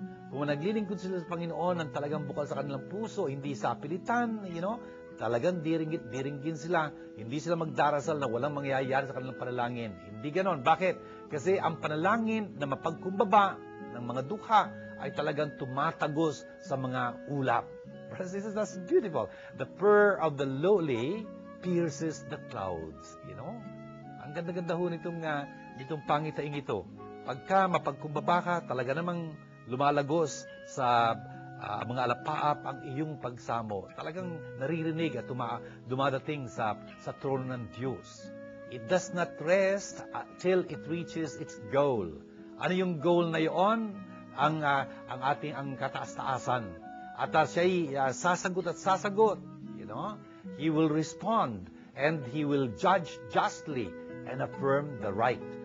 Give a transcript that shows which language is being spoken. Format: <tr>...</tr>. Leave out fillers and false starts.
<tl>Kung naglilingkod sila sa Panginoon ng talagang bukal sa kanilang puso, hindi sa pilitan, talagang diringgin sila. Hindi sila magdarasal na walang mangyayari sa kanilang panalangin. Hindi ganon. Bakit? Kasi ang panalangin na mapagkumbaba ng mga dukha ay talagang tumatagos sa mga ulap.</tl> <en>That's beautiful. The purr of the lowly pierces the clouds.</en> <tl>Ang ganda-ganda ho nitong pangitaing ito. Pagka mapagkumbaba ka, talaga namang lumalagos sa mga alapaap ang iyong pagsamo. Talagang naririnig at dumadating sa trono ng Diyos.</tl> <en>It does not rest till it reaches its goal.</en> <tl>Ano yung goal na iyon? Ang kataas-taasan. At siya'y sasagot at sasagot.</tl> <en>He will respond and he will judge justly and affirm the right.</en>